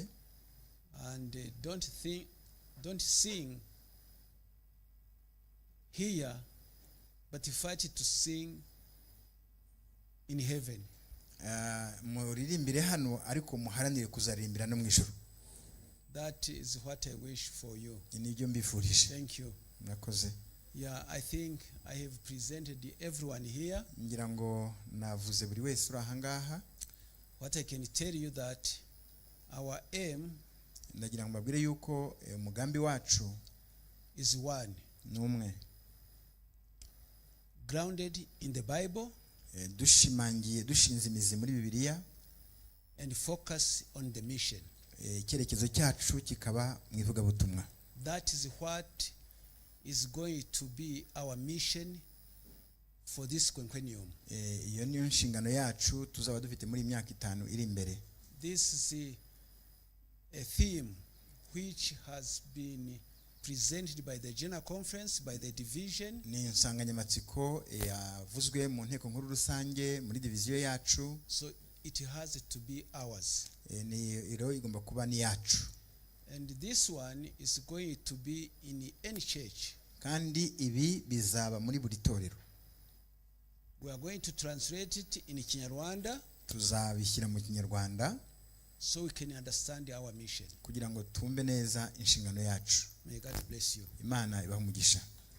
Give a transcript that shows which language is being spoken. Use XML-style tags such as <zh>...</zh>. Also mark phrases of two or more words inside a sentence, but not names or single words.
<en>And don't sing here, but fight to sing in heaven.</en> <rw>Muririmbire hano ariko muharanire kuzaririmbira no mu ijuru.</rw> <en>That is what I wish for you.</en> <rw>Nibyo mbifurije.</rw> <en>Thank you.</en> <rw>Murakoze.</rw> <en>Yeah, I think I have presented everyone here.</en> <rw>Ngira ngo navuze buri wese uri ahangaha.</rw> <en>What I can tell you that our aim,</en> <rw>ndagira ngo mbabwire yuko umugambi wacu</rw> <en>is one.</en> <rw>Numwe.</rw> <en>Grounded in the Bible.</en> <rw>Dushimangiye dushinze imizi muri Bibiliya.</rw> <en>And focus on the mission.</en> <rw>Icyerekezo cyacu kikaba mu ivugabutumwa.</rw> <en>That is what is going to be our mission for this quinquennium.</en> <rw>Iyo niyo nshingano yacu tuzaba dufite muri imyaka 5 iri imbere.</rw> <en>This is a theme which has been presented by the general conference, by the division.</en> <rw>Ni insanganyamatsiko yavuzwe mu nteko nkuru rusange muri division yacu.</rw> <en>So it has to be ours.</en> <rw>Ni iro igomba kuba ni yacu.</rw> <en>And this one is going to be in any church.</en> <rw>Kandi ibi bizaba muri buri torero.</rw> <en>We are going to translate it in Kinyarwanda.</en> <rw>Tuzabishyira mu Kinyarwanda.</rw> <en>So we can understand our mission.</en> <rw>Kugira ngo tumbe neza inshingano yacu.</rw> <en>May God bless you.</en> <rw>Imana ibahe umugisha.</rw>